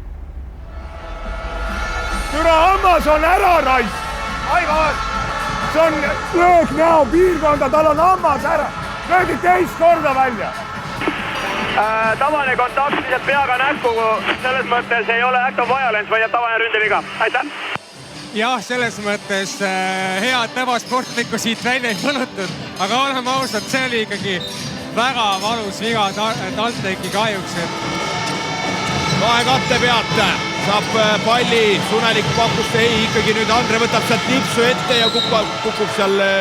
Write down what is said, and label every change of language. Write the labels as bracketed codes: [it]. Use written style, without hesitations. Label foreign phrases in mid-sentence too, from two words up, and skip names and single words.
[et] Türa hammas on ära raisk! Aivar! See on löök näo piirkonda, tal on hammas ära. Löödi teist korda välja. Tavaline kontakt lihtsalt peaga näkku, selles mõttes ei ole [en] act of violence, [et] vaid tavaline ründeviga. Aitäh! Jah, selles mõttes head ebasportlikku siit välja ei põnutud, aga oleme ausad, see oli ikkagi väga valus viga TalTechi kahjuks. Kahe katte pealt saab palli, Sunelik pakkus ikkagi nüüd Andre võtab sealt nipsu ette ja kukub seal.